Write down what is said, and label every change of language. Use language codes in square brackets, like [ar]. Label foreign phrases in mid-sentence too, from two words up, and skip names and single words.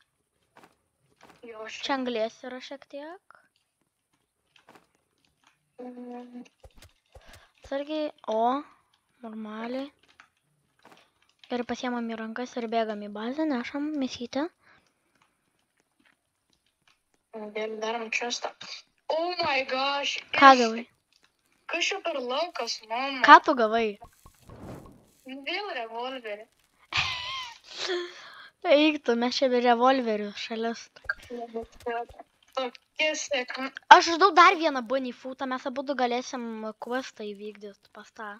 [lt] Čia anglies yra šiek tiek. Sargiai, normaliai. Gerai, pasiemam į rankas ir bėgam į bazę, nešam mėsytę. Gerai, darom čestą. [en] Oh my gosh. [lt] Ką gavai? Kas čia per laukas, mama? Ką tu gavai? Vėl revolverį. Eiktų, mes čia be revolverių šalis. Aš uždau dar vieną [en] bunny footą, [lt] mes abudu galėsim questą įvykdyti pas tą.